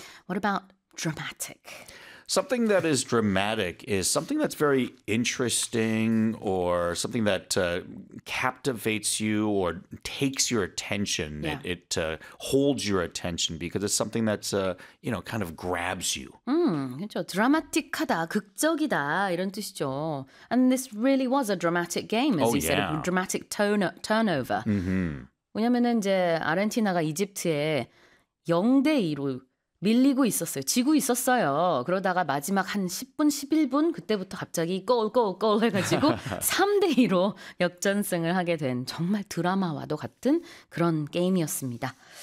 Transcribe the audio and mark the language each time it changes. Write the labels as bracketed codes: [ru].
[en] What about dramatic? Something that is dramatic is something that's very interesting or something that captivates you or takes your attention. Yeah. It holds your attention because it's something that's, you know, kind of grabs you. [ko] 그렇죠. 드라마틱하다, 극적이다 이런 뜻이죠. [en] And this really was a dramatic game, as you said, a dramatic turnover. Mm-hmm. [ko] 왜냐면은 이제 아르헨티나가 이집트에 0-2로 밀리고 있었어요. 지고 있었어요. 그러다가 마지막 한 10분, 11분 그때부터 갑자기 꼴꼴꼴 해가지고 3-2로 역전승을 하게 된 정말 드라마와도 같은 그런 게임이었습니다.